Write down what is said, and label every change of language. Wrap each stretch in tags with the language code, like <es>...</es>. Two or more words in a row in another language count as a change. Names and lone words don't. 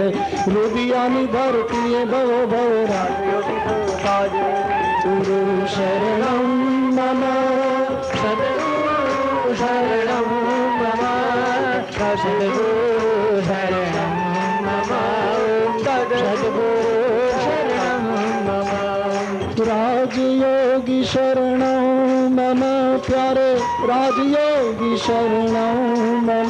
<gu>રુદિયાની ધરતીએ ભવો ભવ રાજયોગી તવ રાજ રહે.</gu> <sa>गुरु शरणम मम सदगुरु शरणम मम सदगुरु शरणम मम सदगुरु शरणम राजयोगी शरणं मम प्यारे राजयोगी शरणं मम</sa>